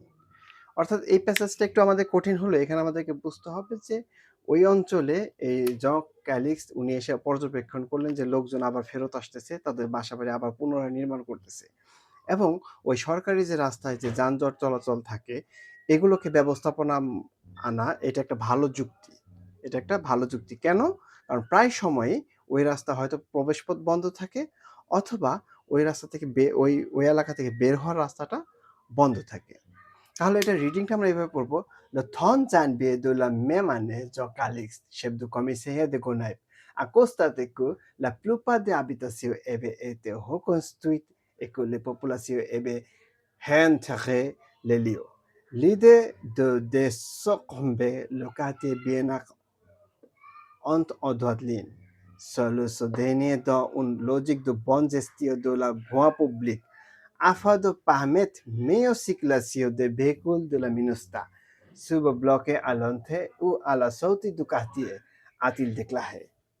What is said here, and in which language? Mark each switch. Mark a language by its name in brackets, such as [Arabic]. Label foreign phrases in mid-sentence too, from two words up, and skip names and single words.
[Bangla] অর্থাৎ এই প্যাসেজটা একটু আমাদের কঠিন হলো, এখানে আমাদেরকে বুঝতে হবে যে ওই অঞ্চলে এই জন ক্যালিক্স উনি এসে পর্যবেক্ষণ করলেন যে লোকজন আবার ফেরত আসতেছে, তাদের বাসাবাড়ি আবার পুনরায় নির্মাণ করতেছে, এবং ওই সরকারি যে রাস্তায় যে যানজট চলাচল থাকে এগুলোকে ব্যবস্থাপনা আনা, এটা একটা ভালো যুক্তি, এটা একটা ভালো যুক্তি। কেন? কারণ প্রায় সময়ই ওই রাস্তা হয়তো প্রবেশপথ বন্ধ থাকে, অথবা ওই রাস্তা থেকে ওই এলাকা থেকে বের হওয়ার রাস্তাটা বন্ধ থাকে। তাহলে এটা রিডিংটা আমরা এইভাবে পড়বো: [French] Le 30 janvier de la même année, Jean Calixte, chef du commissariat de Gonaives, a constaté que la plupart des habitations avaient été reconstruites et que les populations avaient réintégré les lieux. L'idée de désencomber le quartier bien entre en droite ligne, seul ce dernier dans une logique de bonne gestion de la voie publique, afin de permettre meilleure circulation des véhicules de la MINUSTA, sub bloqué à l'entrée ou à la sortie du quartier, a-t-il déclaré.